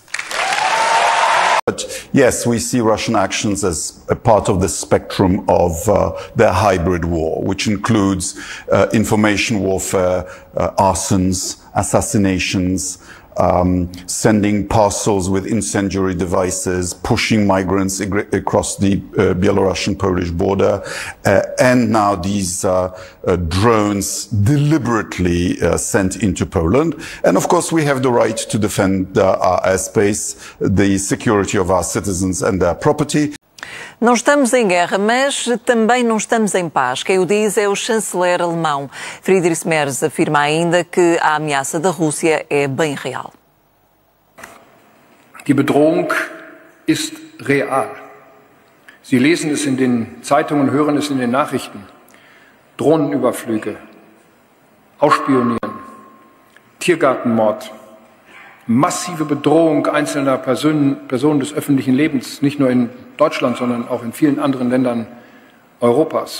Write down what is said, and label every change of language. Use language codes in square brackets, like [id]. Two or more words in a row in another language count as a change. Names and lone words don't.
[en] But yes, we see Russian actions as a part of the spectrum of their hybrid war, which includes information warfare, arsons, assassinations, sending parcels with incendiary devices, pushing migrants across the Belarusian-Polish border, and now these drones deliberately sent into Poland. And of course, we have the right to defend our airspace, the security of our citizens and their property. [pt] Não estamos em guerra, mas também não estamos em paz. Quem o diz é o chanceler alemão. Friedrich Merz afirma ainda que a ameaça da Rússia é bem real. [de] Die Bedrohung ist real. Sie lesen es in den Zeitungen, hören es in den Nachrichten. Drohnenüberflüge, Ausspionieren, Tiergartenmord, massive Bedrohung einzelner Personen des öffentlichen Lebens, nicht nur in Deutschland, sondern auch in vielen anderen Ländern Europas.